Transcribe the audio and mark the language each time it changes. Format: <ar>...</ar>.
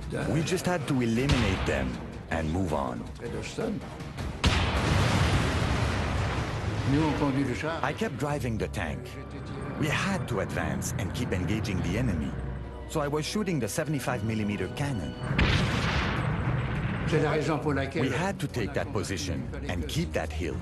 <en>We just had to eliminate them and move on.</en> <fr>de Stone, nous on conduit le char.</fr> <en>I kept driving the tank. We had to advance and keep engaging the enemy. So I was shooting the 75mm cannon.</en> <fr>C'est la raison pour</fr> <en>We</en> <fr>laquelle</fr> <en>had to take that position and keep that hill.</en>